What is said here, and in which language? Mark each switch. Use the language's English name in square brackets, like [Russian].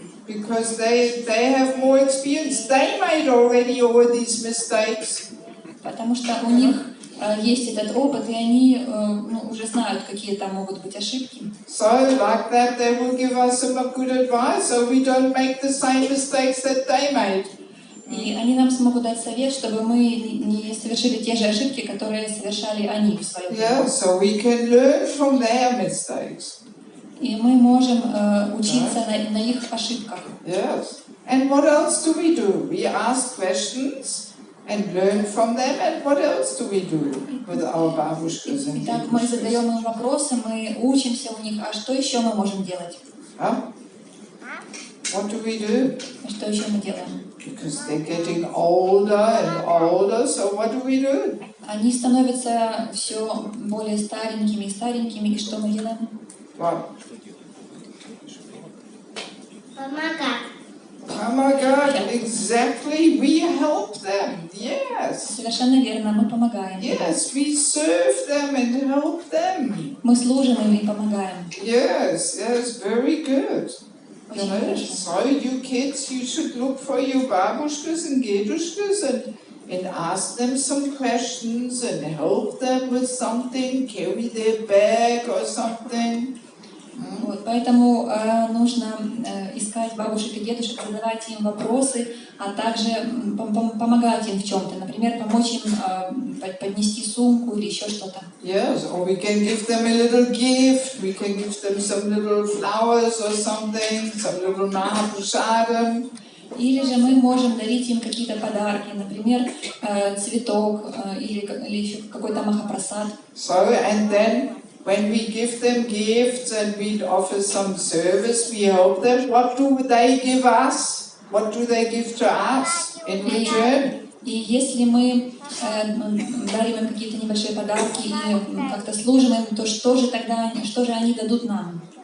[English] Because they have more experience. They made already all these mistakes. [Russian] Потому что у них есть этот опыт, и они уже знают, какие там могут быть ошибки. [English] So, like that, they will give us some good advice, so we don't make the same mistakes that they made. [Russian] И они нам смогут дать совет, чтобы мы не совершили те же ошибки, которые совершали они в своем жизни. [English] Yeah, so we can learn from their mistakes. [Russian] И мы можем учиться на их ошибках. [English] Yes. And what else do we do? We ask questions and learn from them. And what else do we do with our babushkas and [Russian] Итак, мы задаем им вопросы, мы учимся у них. А что еще мы можем делать? [English] What do we do? [Russian] Что еще мы делаем? [English] Because they're getting older and older, so what do we do? [Russian] Они становятся все более старенькими и старенькими, и что мы делаем? [English] What? [Russian] Помогать. [English] Oh my God, exactly, we help them, yes. [Russian] Совершенно верно, мы помогаем. [English] Yes, we serve them and help them. [Russian] Мы служим им и помогаем. [English] Yes, yes, very good. You [Russian] Очень [English] know, [Russian] хорошо. [English] so you kids, you should look for your babushkas and dedushkas and ask them some questions and help them with something, carry their bag or something. [Russian] Вот, поэтому нужно искать бабушек и дедушек, задавать им вопросы, а также помогать им в чем-то. Например, помочь им поднести сумку или еще что-то. [English] Yes, or we can give them a little gift. We can give them some little flowers or something, some little mahaprasadam. [Russian] Или же мы можем дарить им какие-то подарки, например, цветок или еще какой-то махапрасад. [English] So, and then when we give them gifts and we offer some service, we help them. What do they give us? What do they give to us in return? [Russian] И если мы дарим им какие-то небольшие подарки и как-то служим им, то что же тогда, что же они дадут нам?